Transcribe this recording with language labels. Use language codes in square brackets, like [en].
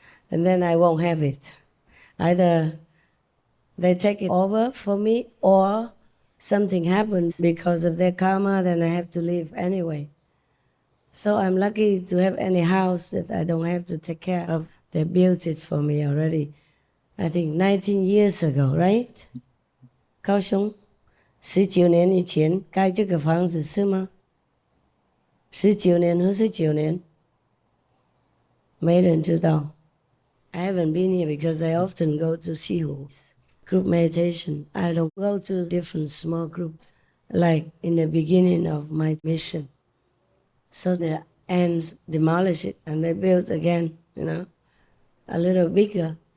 [en] And then I won't have it. Either they take it over for me, or something happens because of their karma, then I have to leave anyway. So I'm lucky to have any house that I don't have to take care of. They built it for me already, I think 19 years ago, right? [zh] 高雄19年以前盖这个房子是吗？19年和19年，没人知道。 [en] I haven't been here because I often go to Siwoo's group meditation. I don't go to different small groups like in the beginning of my mission. So the ants demolish it and they build again, a little bigger.